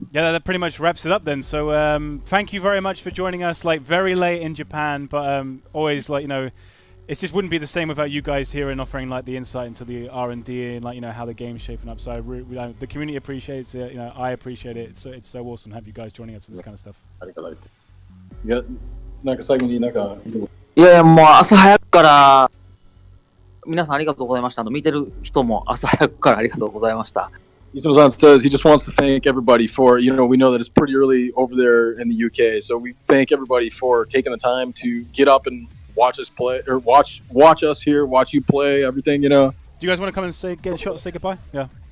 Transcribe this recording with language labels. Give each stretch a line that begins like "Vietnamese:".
English: yeah, that pretty much wraps it up then. So, thank you very much for joining us, like, very late in Japan, but always, like, you know, it just wouldn't be the same without you guys here and offering, like, the insight into the R&D and, like, you know, how the game's shaping up. So, the community appreciates it. You know, I appreciate it. It's so awesome to have you guys joining us for this kind of stuff. Yeah.
Japanese: いやいや、もう朝早くから皆さんありがとうございました。見てる人も朝早くからありがとうございました。
English: Isuno-san says he just wants to thank everybody for, you know, we know that it's pretty early over there in the UK, so we thank everybody for taking the time to get up and watch us play, or watch us here, watch you play, everything, you know. Do you guys want to come and get a shot and say goodbye? Yeah.